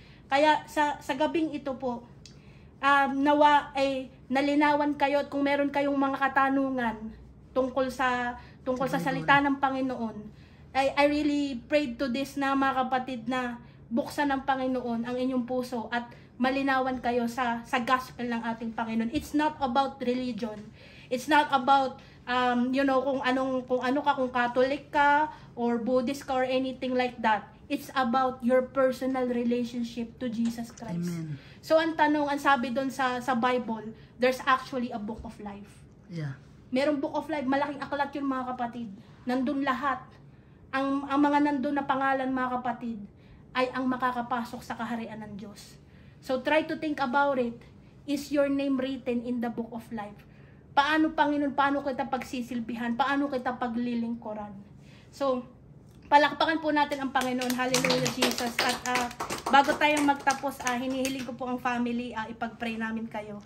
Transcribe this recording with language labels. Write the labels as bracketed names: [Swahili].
[Filipino] Kaya sa gabing ito po, nawa ay nalinawan kayo at kung meron kayong mga katanungan tungkol sa salita ng Panginoon, [English] I really prayed to this [Filipino] na mga kapatid na buksan ng Panginoon ang inyong puso at malinawan kayo sa gospel ng ating Panginoon. [English] It's not about religion. It's not about [Filipino] kung ano ka, kung Catholic ka [English] or Buddhist ka or anything like that. It's about your personal relationship to Jesus Christ. Amen. So [Filipino] ang sabi doon sa [English] Bible, there's actually a book of life. Yeah. [Filipino] Merong book of life, malaking aklat yun mga kapatid. Nandun lahat. Ang mga nandun na pangalan mga kapatid ay ang makakapasok sa kaharian ng Diyos. [English] So try to think about it. Is your name written in the book of life? [Filipino] Paano, Panginoon, paano kita pagsisilbihan? Paano kita paglilingkuran? So, palakpakan po natin ang Panginoon. Hallelujah, Jesus. At bago tayong magtapos, hinihiling ko po ang family, ipag-pray namin kayo.